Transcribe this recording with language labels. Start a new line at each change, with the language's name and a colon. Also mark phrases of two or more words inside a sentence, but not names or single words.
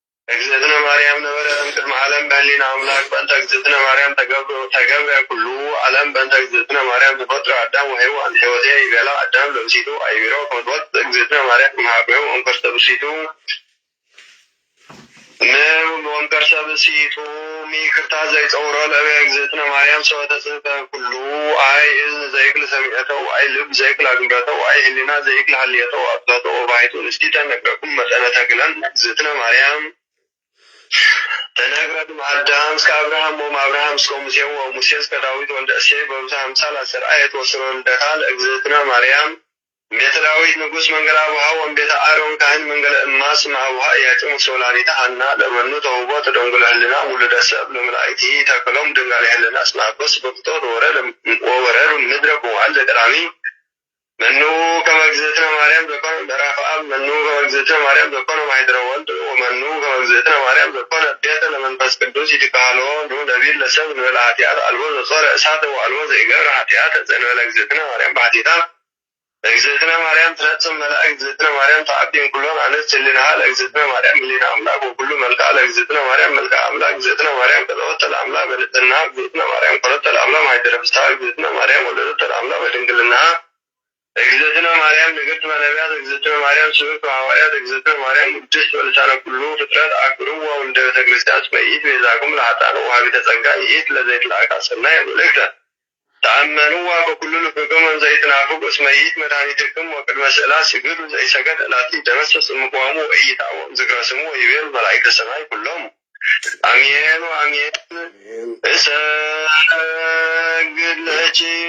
Geez: እግዝእትነ ማርያም ነበረት እምቅድመ ዓለም በህሊና አምላክ በእንተ እግዝእትነ ማርያም ተገብረ ኩሉ ዓለም በእንተ እግዝእትነ ማርያም ተፈጥረ አዳም ወሔዋን ሕይወቴ ይቤላ አዳም ለብሲቱ አይቢሮ ከመትወፅእ እግዝእትነ ማርያም እምኀቤሁ ወእምከርሰ ብእሲቱ ወእምከርሰ ብእሲቱ ሚክርታ ዘይፀውሮ ለእበየ እግዝእትነ ማርያም ሰወተ ጽሕፈ ኩሉ አይ እዝን ዘይክል ሰሚዐተው አይ ልብ ዘይክል አግብረተው አይ ህሊና ዘይክል ሀልየተው አጥፈቶ ወባሕቱ ንስቲተ ነግረኩም መጠነ ተክለን እግዝእትነ ማርያም ተነግረት አዳም እስከ አብርሃም ወእምአብርሃም እስከ ሙሴ ወሙሴ እስከ ዳዊት ወልደ እሴይ በብዙኃ አምሳል አሰርአየት ወስኖ ልደታ ለእግዝእትነ ማርያም ቤተ ዳዊት ንጉሥ መንገለ አቡሃ ወእምቤተ አሮን ካህን መንገለ እማስ እምአቡሃ ኢያቄም ወሶላኒታ ሐና ለመኑ ተውቦ ተደንግለ ህልና ውሉደ ሰብ ለመላእክቲ ተክሎም ድንጋሌ ህልና እስመ አበስ በፍጦት ወወረዱ ምድረ በዋል ዘቀዳሚ መኑ ከመ እግዝእትነ ማርያም ዘኮነ ምዕራፈ አብ መኑ ከመ እግዝእትነ ማርያም ዘኮነ ማኅደረ ወልድ ወመኑ ከመ እግዝእትነ ማርያም ዘኮነ ቤተ ለመንፈስ ቅዱስ ይትካህሎ ኑ ነቢል ለሰብ እንበለ ኃጢአት አልቦ ዘጾረ እሳተ ወአልቦ ዘይገብር ኃጢአት ዘእንበለ እግዝእትነ ማርያም ባሕቲታ እግዝእትነ ማርያም ትነጽም መላእክት እግዝእትነ ማርያም ተአቢን ኩሎን አንስት ህሊናሃ ለእግዝእትነ ማርያም ህሊና አምላክ ወኩሉ መልክዓ ለእግዝእትነ ማርያም መልክዓ አምላክ እግዝእትነ ማርያም ቀጠወተ ለአምላክ በንጽሕና እግዝእትነ ማርያም ኮረተ ለአምላክ ማኅደረ ፍስሐ እግዝእትነ ማርያም ወለደተ ለአምላክ በድንግልና እግዝእትነ ማርያም ንግሥት በነቢያት እግዝእትነ ማርያም ስብዕት በሐዋርያት እግዝእትነ ማርያም ቅድስት በልሳነ ኩሉ ፍጥረት አክብርዋ ወልደ ቤተ ክርስቲያን እስመ ይእቲ ቤዛክሙ ለኃጥኣን ወወሃቢተ ጸጋ ይእቲ ለዘይትለአካ ሰናይ መልእክተ ተአመኑዋ በኩሉ ልብክሙ እንዘ ይትናፍቁ እስመ ይእቲ መድኃኒትክሙ ወቅድመ ስእላት ስግዱ ዘኢሰገድ እላቲ ደመሰስ እምቅዋሙ ወኢይትዐወም ዝክረ ስሙ ወይቤሉ መላእክተ ሰማይ ኩሎሙ አሜን ወአሜን። እሰግድ ለኪ